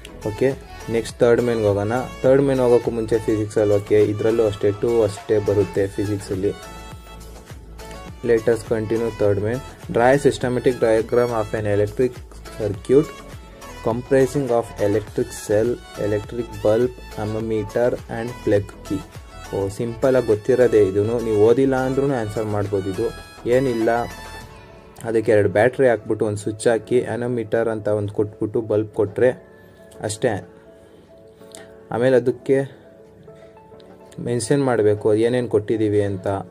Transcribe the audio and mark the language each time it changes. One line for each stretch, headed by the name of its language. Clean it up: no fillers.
Kannada: Okay, next third ಮೇನ್ಗೆ ಹೋಗೋಣ. Third main ಹೋಗೋಕ್ಕೂ ಮುಂಚೆ ಫಿಸಿಕ್ಸಲ್ಲಿ, okay, ಇದರಲ್ಲೂ ಅಷ್ಟೇ 2 ಅಷ್ಟೇ ಬರುತ್ತೆ ಫಿಸಿಕ್ಸಲ್ಲಿ.
English: Let's continue third main. Draw a systematic diagram of an electric circuit comprising of electric cell, electric bulb, ammeter and plug key.
Kannada: ಸಿಂಪಲಾಗಿ ಗೊತ್ತಿರೋದೇ ಇದು. ನೀವು ಓದಿಲ್ಲ ಅಂದ್ರೂ ಆನ್ಸರ್ ಮಾಡ್ಬೋದು. ಇದು ಏನಿಲ್ಲ, ಅದಕ್ಕೆ 2 ಬ್ಯಾಟ್ರಿ ಹಾಕ್ಬಿಟ್ಟು ಒಂದು ಸ್ವಿಚ್ ಹಾಕಿ ಅನೋಮೀಟರ್ ಅಂತ ಒಂದು ಕೊಟ್ಬಿಟ್ಟು ಬಲ್ಬ್ ಕೊಟ್ಟರೆ ಅಷ್ಟೇ. ಆಮೇಲೆ ಅದಕ್ಕೆ ಮೆನ್ಷನ್ ಮಾಡಬೇಕು ಏನೇನು ಕೊಟ್ಟಿದ್ದೀವಿ ಅಂತ.